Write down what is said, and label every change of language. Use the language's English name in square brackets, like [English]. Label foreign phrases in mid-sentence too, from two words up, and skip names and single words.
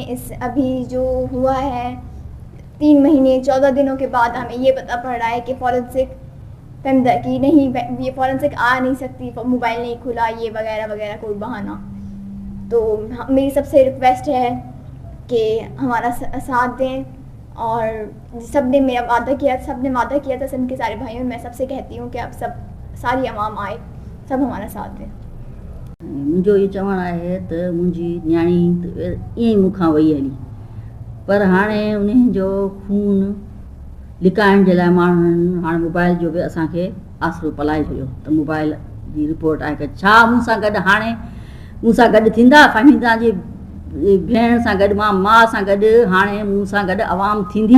[Urdu] اس ابھی جو ہوا ہے 3 مہینے 14 دنوں کے بعد ہمیں یہ پتہ پڑ رہا ہے کہ فورنسک کی نہیں, یہ فورنسک آ نہیں سکتی, موبائل نہیں کھلا, یہ وغیرہ وغیرہ کوئی بہانہ. تو میری سب سے ریکویسٹ ہے کہ ہمارا ساتھ دیں, اور سب نے میرا وعدہ کیا تھا سندھ کے سارے بھائیوں, میں سب سے کہتی ہوں کہ اب سب ساری عوام آئے, سب ہمارا ساتھ دیں. [Sindhi] मुंहिंजो इहो चवणु आहे त मुंहिंजी न्याणी ईअं ई मूंखां वई हली, पर हाणे उन्हनि जो खून लिकाइण जे लाइ माण्हुनि हाणे मोबाइल जो बि असांखे आसिरो पलाए छॾियो त मोबाइल जी रिपोर्ट आहे कि छा मूं सां गॾु हाणे मूं सां गॾु थींदा, फहीदा जी भेण सां गॾु, मां सां गॾु हाणे मूं सां गॾु आवाम थींदी.